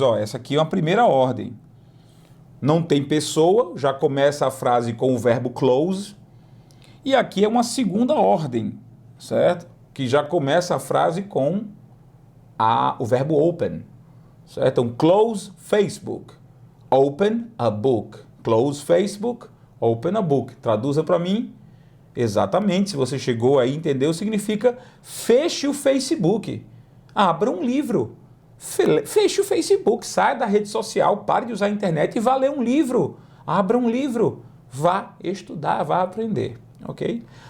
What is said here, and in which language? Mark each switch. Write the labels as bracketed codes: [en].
[pt] Ó, essa aqui é uma primeira ordem. Não tem pessoa, já começa a frase com o verbo close. E aqui é uma segunda ordem, certo? Que já começa a frase com o verbo open, certo? Então, [en] close Facebook, open a book. Close Facebook, open a book. [pt] Traduza para mim. Exatamente, se você chegou aí e entendeu, significa feche o Facebook, abra um livro, feche o Facebook, saia da rede social, pare de usar a internet e vá ler um livro, abra um livro, vá estudar, vá aprender, ok?